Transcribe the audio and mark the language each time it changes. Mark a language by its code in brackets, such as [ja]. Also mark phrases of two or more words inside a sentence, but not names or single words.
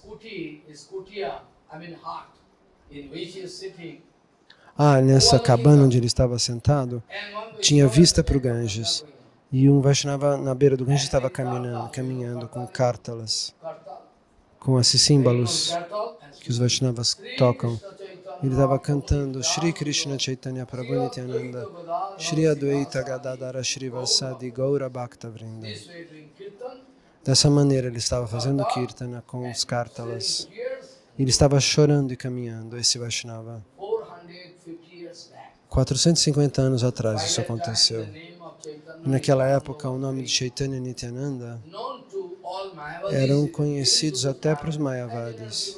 [pt] Nessa cabana onde ele estava sentado, tinha vista para o Ganges. E um Vaishnava na beira do Ganges estava caminhando com kartalas, com esses símbolos que os Vaishnavas tocam. Ele estava cantando Shri Krishna Chaitanya Prabhu Nityananda, Shri Advaita Gadadara Shri Vasadi Gaura Bhakta Vrinda. Dessa maneira ele estava fazendo kirtana com os kartalas. Ele estava chorando e caminhando, esse Vaishnava. 450 anos atrás isso aconteceu. E naquela época o nome de Chaitanya Nityananda eram conhecidos até para os Mayavadis.